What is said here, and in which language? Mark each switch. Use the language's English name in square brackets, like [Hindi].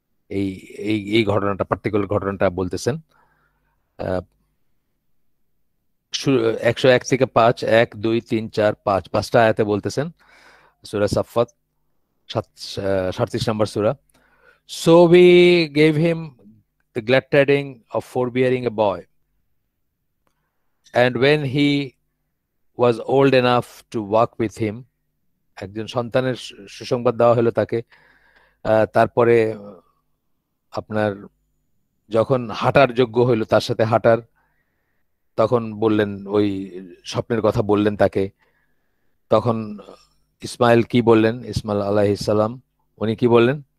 [Bangla] এই এই এই ঘটনাটা, পার্টিকুলার ঘটনাটা বলতেছেন। আহ 101 থেকে 5, 1, 2, 3, 4, 5, পাঁচটা আয়াতে বলতেছেন, সূরা সাফফাত 37 নম্বর সূরা। [English] So we gave him the glad tidings of forbearing a boy, and when he was old enough to walk with him, [Bangla] একজন সন্তানের সুসংবাদ দেওয়া হলো তাকে। তারপরে আপনার যখন হাঁটার যোগ্য হইলো, তার সাথে হাঁটার, তখন বললেন, ওই স্বপ্নের কথা বললেন তাকে। তখন ইসমাইল কি বললেন? ইসমাইল আলাইহিস সালাম উনি কি বললেন?